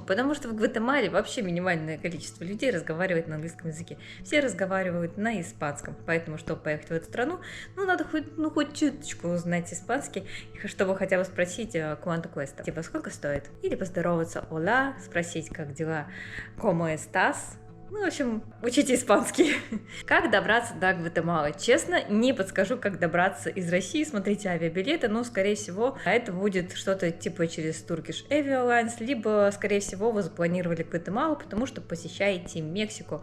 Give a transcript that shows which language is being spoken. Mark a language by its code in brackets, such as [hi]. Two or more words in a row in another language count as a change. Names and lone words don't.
[ru] Потому что в Гватемале вообще минимальное количество людей разговаривает на английском языке. Все разговаривают на испанском, поэтому, чтобы поехать в эту страну, надо хоть чуточку узнать испанский, чтобы хотя бы спросить [es] «Cuánto cuesta?» [ru] Типа «Сколько стоит?» Или поздороваться «Hola», спросить «Как дела?» [es] «Cómo estás?» [ru] Ну, в общем, учите испанский. Как добраться до Гватемалы? Честно, не подскажу, как добраться из России. Смотрите авиабилеты, но, скорее всего, это будет что-то типа через Turkish Airlines, либо, скорее всего, вы запланировали Гватемалу, потому что посещаете Мексику.